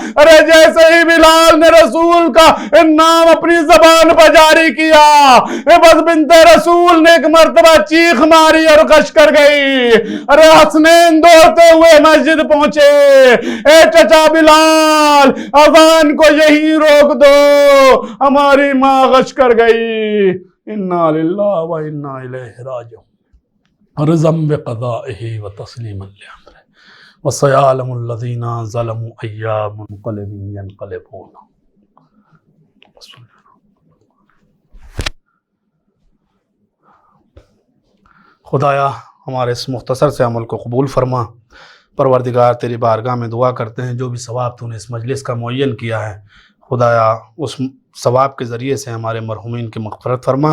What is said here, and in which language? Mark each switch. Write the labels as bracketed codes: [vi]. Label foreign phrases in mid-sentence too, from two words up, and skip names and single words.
[ur] ارے جیسے ہی بلال نے رسول کا نام اپنی زبان پر جاری کیا، بس بنت رسول نے ایک مرتبہ چیخ ماری اور کش کر گئی۔ ارے حسنین دوڑتے ہوئے مسجد پہنچے، اے چچا بلال اذان کو یہی روک دو، ہماری ماں غش کر گئی۔ [ar] انا للہ و انا الیہ راجعون، رضا بقضائہ و تسلیما لامرہ، وسیعلم الذین ظلموا ای منقلب ینقلبون۔ [ur] خدایا ہمارے اس مختصر سے عمل کو قبول فرما۔ پروردگار تیری بارگاہ میں دعا کرتے ہیں جو بھی ثواب تو نے اس مجلس کا معین کیا ہے، خدایا اس ثواب کے ذریعے سے ہمارے مرحومین کی مغفرت فرما۔